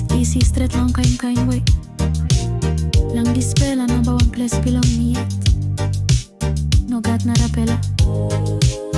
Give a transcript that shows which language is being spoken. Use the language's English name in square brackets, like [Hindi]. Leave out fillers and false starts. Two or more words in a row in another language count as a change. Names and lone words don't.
[Tok Pisin] si stret lang kain way. Lang dispela number one place belong me yet. Nogat Narapela.